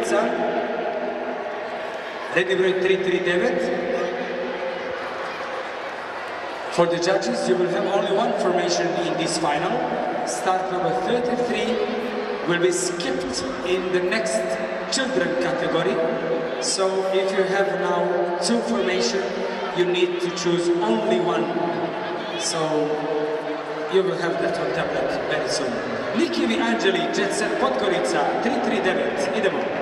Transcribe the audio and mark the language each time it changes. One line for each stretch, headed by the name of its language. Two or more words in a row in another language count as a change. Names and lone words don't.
Serbian: Podgorica, redni broj 339.
English: For the judges, you will have only one formation in this final. Start number 33 will be skipped in the next children category. So if you have now two formations, you need to choose only one. So you will have that on tablet very soon.
Serbian: Nikijevi Anđeli, Jet Set Podgorica, 339. Idemo.